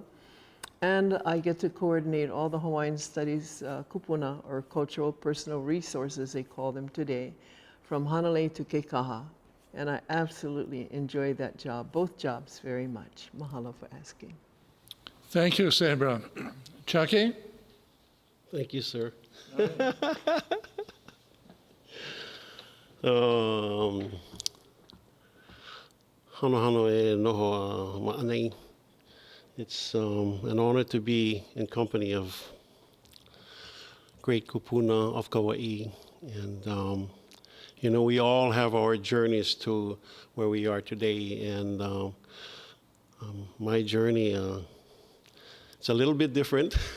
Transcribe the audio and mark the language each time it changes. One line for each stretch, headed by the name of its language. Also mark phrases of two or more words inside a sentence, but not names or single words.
English: And I get to coordinate all the Hawaiian Studies kupuna, or cultural personal resources, they call them today, from Hanalei to Kekaha. And I absolutely enjoy that job, both jobs, very much. Mahalo for asking. Thank you, Sabra. Chucky? Thank you, sir.
Hawaiian: Hano e noho ma'anei.
English: It's an honor to be in company of great kupuna of Kaua'i. And, you know, we all have our journeys to where we are today. And my journey, it's a little bit different.